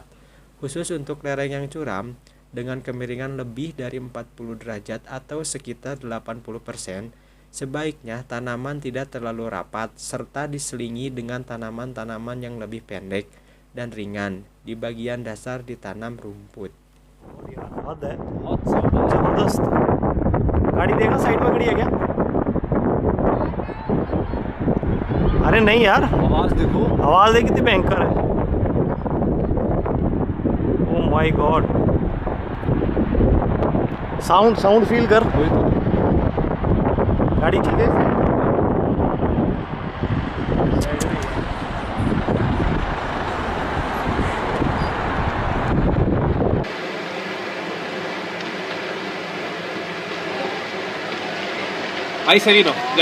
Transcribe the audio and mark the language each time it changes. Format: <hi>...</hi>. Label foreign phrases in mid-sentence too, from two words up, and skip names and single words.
<id>Khusus untuk lereng yang curam, dengan kemiringan lebih dari 40 derajat atau sekitar 80%, sebaiknya tanaman tidak terlalu rapat serta diselingi dengan tanaman-tanaman yang lebih pendek dan ringan. Di bagian dasar ditanam rumput.</id> <hi>हद है बहुत जबरदस्त गाड़ी देखा साइड में खड़ी है क्या अरे नहीं यार आवाज देखो आवाज देख कितनी भयंकर है</hi> <en>oh my god sound sound feel</en> <hi>कर गाड़ी ठीक है</hi> <es>Ahí se vino, ya.</es>